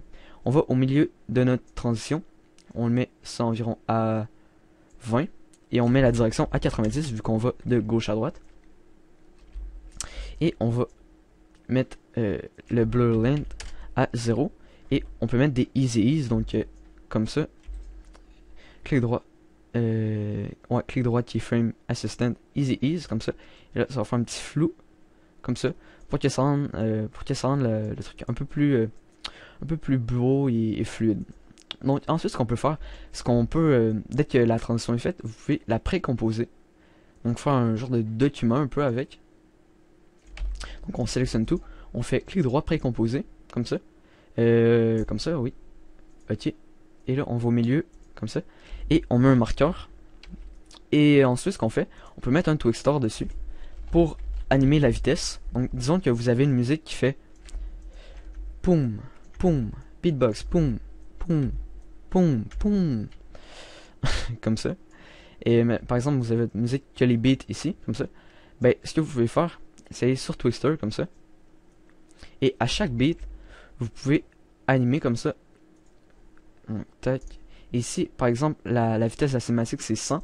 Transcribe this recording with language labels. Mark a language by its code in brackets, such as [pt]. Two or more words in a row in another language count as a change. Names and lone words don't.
[fr] On va au milieu de notre transition. On le met ça environ à 20. Et on met la direction à 90 vu qu'on va de gauche à droite. Et on va mettre le [en] blur length [fr] à 0. Et on peut mettre des [en] easy ease, [fr] donc comme ça. Clic droit. Ouais, clic droit, [en] keyframe assistant, easy ease, [fr] comme ça. Et là, ça va faire un petit flou, comme ça. Pour que ça rende, le truc un peu plus beau et fluide. Donc ensuite, ce qu'on peut faire, c'est qu'on peut, dès que la transition est faite, vous pouvez la précomposer. Donc faire un genre de document un peu avec. Donc on sélectionne tout, on fait clic droit précomposer, comme ça. Comme ça, oui. Ok. Et là, on va au milieu, comme ça. Et on met un marqueur. Et ensuite, ce qu'on fait, on peut mettre un Twixtor dessus pour animer la vitesse. Donc disons que vous avez une musique qui fait poum, poum, beatbox, poum, poum, poum, poum. Comme ça. Et par exemple, vous avez une musique qui a les beats ici, comme ça. Ben, ce que vous pouvez faire, c'est aller sur Twister, comme ça. Et à chaque beat, vous pouvez animer comme ça. Tac. Ici, par exemple, la vitesse de la cinématique, c'est 100.